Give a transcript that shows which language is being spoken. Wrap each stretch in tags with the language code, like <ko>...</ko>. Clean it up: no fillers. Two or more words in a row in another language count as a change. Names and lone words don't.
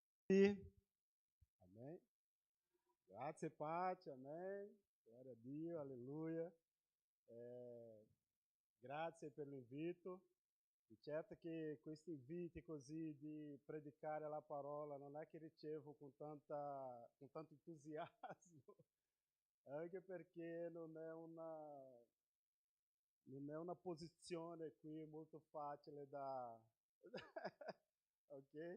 <it>Amém. Grazie e pace, amém. Glória a Dio, alleluia. Grazie per l'invito. E certo che questi inviti così di predicare la parola non è che ricevo con tanto entusiasmo, anche perché non è una posizione qui molto facile da ok?</it>